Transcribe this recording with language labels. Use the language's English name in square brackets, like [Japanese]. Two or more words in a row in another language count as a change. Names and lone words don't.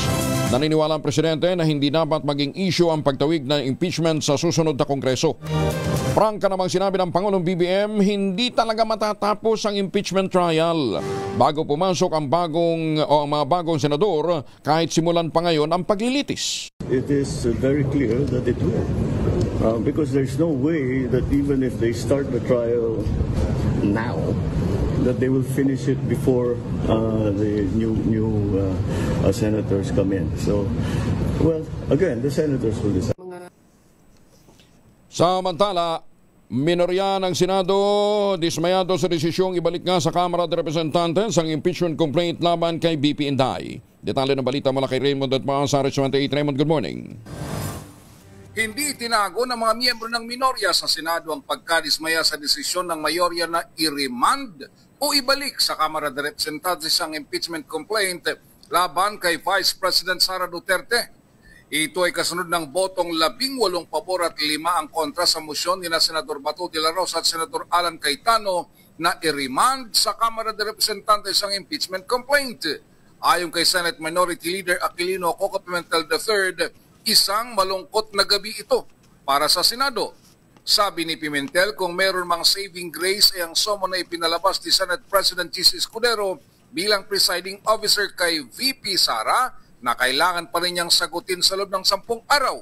[Filipino] Naniniwala ang Presidente na hindi dapat maging issue ang pagtawid ng impeachment sa susunod na Kongreso. Prangka namang sinabi ng Pangulong BBM, hindi talaga matatapos ang [English] impeachment trial [Filipino] bago pumasok ang mga bagong senador kahit simulan pa ngayon ang paglilitis. [English] It is very clear that it will. Because there's no way that even if they start the trial now, that they will finish it before the new senators come in. So, well, again, the senators will decide. [Filipino] Samantala, minorya ng Senado dismayado sa desisyong ibalik nga sa Kamara de Representantes ang [English] impeachment complaint [Filipino] laban kay VP Inday. Detalye ng balita mula kay Raymond at Pasares 28. [English] Raymond, good morning. [Filipino] Hindi tinago ng mga miyembro ng minorya sa Senado ang pagkadismaya sa desisyon ng mayorya na i-remand o ibalik sa Kamara de Representantes ang [English] impeachment complaint [Filipino] laban kay Vice President Sara Duterte. Ito ay kasunod ng botong 18 pabor at 5 ang kontra sa motion ni Senador Bato de la Rosa at Senador Alan Cayetano na i-remand sa Kamara de Representantes ang [English] impeachment complaint. [Filipino] Ayon kay Senate Minority Leader Aquilino Coco Pimentel III, isang malungkot na gabi ito para sa Senado. Sabi ni Pimentel, kung meron mang [English] saving grace [Filipino] ay ang summon na ipinalabas ni Senate President Chis Escudero bilang [English] presiding officer [Filipino] kay VP Sara na kailangan pa rin niyang sagutin sa loob ng 10 araw.